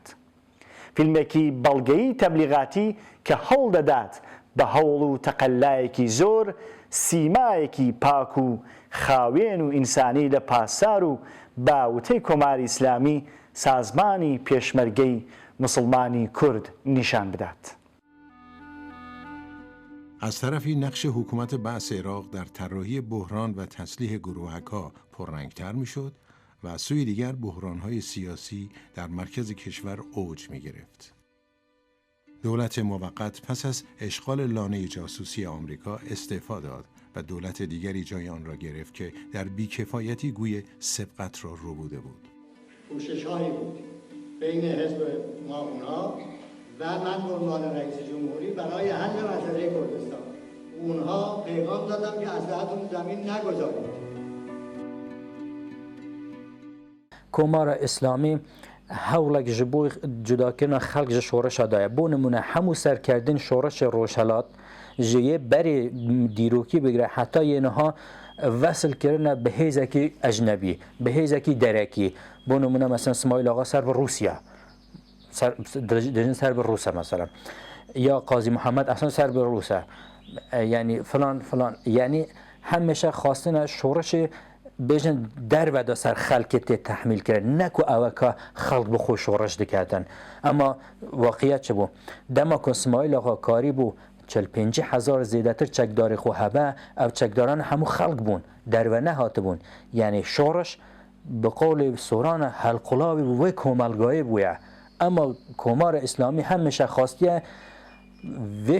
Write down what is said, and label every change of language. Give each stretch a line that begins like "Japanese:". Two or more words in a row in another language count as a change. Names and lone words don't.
Central Kurdish: فیلمێکی بەڵگەیی تەبلیغاتی کە هەوڵ دەدات بە هەوڵ و تەقەلایەکی زۆر سیمایەکی پاک و خاوێن و ئینسانی لە پاسار و باوتەی کۆماری ئیسلامی سازمانی پێشمەرگەی مسلمانی کورد نیشان بدات.
Persian: از طرفی نقش حکومت بعث عراق در طراحی بحران و تسلیح گروهک‌ها پررنگتر میشد و از سوی دیگر بحران‌های سیاسی در مرکز کشور اوج می‌گرفت. دولت موقت پس از اشغال لانه جاسوسی آمریکا استعفا داد و دولت دیگری جای آن را گرفت که در بیکفایتی گوی سبقت را ربوده بود. کوشش‌هایی بود بین حزب ما اونها و من به عنوان رئیس جمهوری برای حل مسئله کردستان. اونها پیغام دادم که اسلحه‌تون زمین نگذارید.
Kurdish: کۆمارە ئیسلامی هەوڵێک ji بۆ جوداکردنا خەڵک ji شۆڕەشە دایە بۆ نمونە هەموو سەرکردن شۆڕەشی ڕۆژهەڵات ji yê berê dîrokî bigire heta yêniha vesilkirine bi hêzekî ecnebî bi hêzekî derekî بۆ نمونە mesela İsmail Ağa ser bi Rusya dijin ser bi Rûsa mesela ya Qazî Muhammed esan ser bi Rûsa yani falan yani hemêşe xwastine şoreşê bêjin derveda ser xelkê tê tehmîl kirin ne ku ew ka xelk bi xwe şoreş diketin ama waqiyet çi bû dema ku İsmail Ağa karî bû 45,000 zêdetir çekdarê xwe hebe ev çekdaran hemû xelk bûn derve nehatibûn yani şoreş bi qawlê sorana helqulavî wê komelgayê bûye ama Komara İslamî hemêşe xwastiye vê